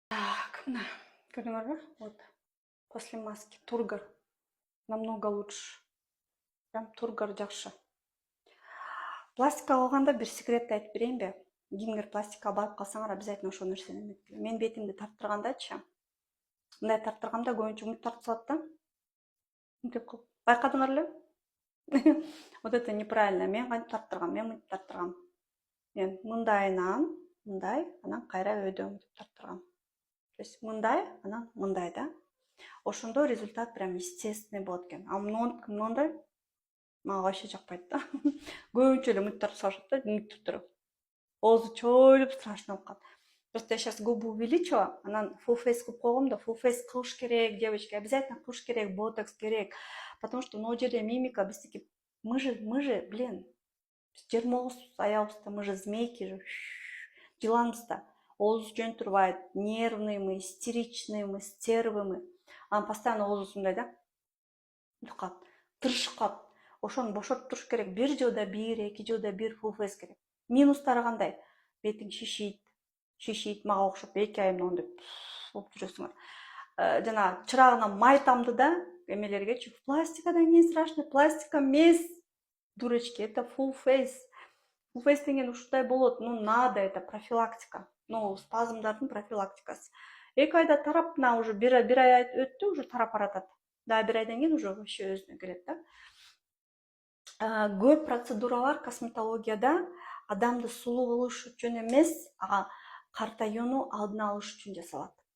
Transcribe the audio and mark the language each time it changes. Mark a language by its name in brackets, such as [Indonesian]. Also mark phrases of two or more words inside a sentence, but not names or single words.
[Kyrgyz] Так, мына көрдүңөрбү? [Russian] Вот после маски Тургор намного лучше. [Kyrgyz] Прям Тургор жакшы. Пластика алганда бир секретти айтып берейинби? Кимдир пластикага барып калсаңар, обязательно ошол нерсени эметкиле. Мен бетимди тарттыргандачы, мындай тарттырганда көбүнчө муч тартып салат да. Мынтип кылып. Байкадыңар эле? [Russian] Вот это неправильно. [Kyrgyz] Мен кантип тарттыргам? Мен мынтип тарттыргам. Мен мындайынан мындай, анан кайра өйдө мынтип тарттыргам. [Russian] То есть [Kyrgyz] мындай, анан мындай да. Ошондо [Russian] результат прям естественный [Kyrgyz] болот экен. А мындай мага вообще жакпайт да. Көбүнчө эле мынтип тартып салышат да, мынтип туруп. Оозу чойлуп страшно болуп калат. [Russian] Просто я сейчас губу увеличила, [Kyrgyz] анан [English] full face [Kyrgyz] кылып койгом да, [English] full face [Kyrgyz] кылыш керек, девочки, обязательно кылыш керек, ботокс керек. [Russian] Потому что могу жерде мимика, биздики мы же, блин, 29 аябызда, мы же змейки же, [Kyrgyz] жыланбыз да. Оозубуз жөн турбайт, [Russian] нервный мы, истеричный мы, стервы мы. [Kyrgyz] Анан постоянно оозубуз мындай да, мынтип калат, тырышып калат. Ошону бошотуп туруш керек. 1 жылда 1, 2 жылда 1 [English] full face [Kyrgyz] керек. Минустары кандай? Бетиң шишийт, мага окшоп 2 ай моунтип болуп жүрөсүңөр. Жана чырагына май тамды да, эмелергечи. Пластикадан [Russian] не страшно? [Kyrgyz] Пластика эмес, [Russian] дурочки, это [English] full face. Full face [Kyrgyz] деген ушундай болот. [Russian] Ну, надо, это профилактика. Ну, [Kyrgyz] спазмдардын профилактикасы. 2 айда тарап, мына уже 1 ай өттү, уже тарап баратат. Да, 1 айдан кийин [Russian] уже вообще [Kyrgyz] өзүнө келет да. Көп процедуралар косметологияда адамды сулуу кылыш үчүн эмес, картаюуну алдын алыш үчүн жасалат.